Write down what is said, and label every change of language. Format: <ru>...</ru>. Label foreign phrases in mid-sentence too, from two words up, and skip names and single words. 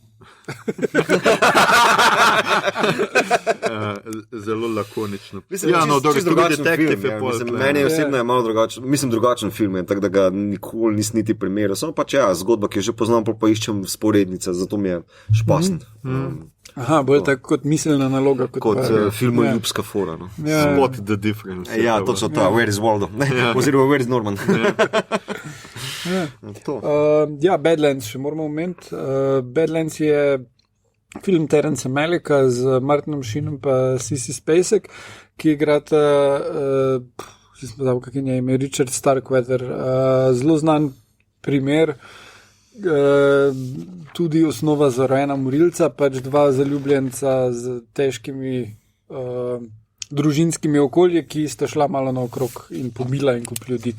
<sl>Zelo lakonično. Meni je osebno je malo drugačen, mislim drugačen film, tako da ga nikoli nisem niti primerjal. Samo pač zgodba, ki jo že poznam, pa iščem sporednice, zato mi je špasn. Aha, bolj tako kot miselna naloga. Kot filmoljubska fora. No.</sl> <en>Spot the difference.</en> <sl>Točno to,</sl> <en>where is Waldo? Oziroma, where is Norman?</en> <sl>Badlands še moramo omeniti. Badlands je film Terence Malicka z Martinom Sheenom pa Sissy Spacek, ki igrata Richard Starkweather, zelo znan primer, tudi osnova za rojena morilca, pač dva zaljubljenca z težkimi družinskimi okolji, ki sta šla malo naokrog in pobila in kup ljudi.</sl>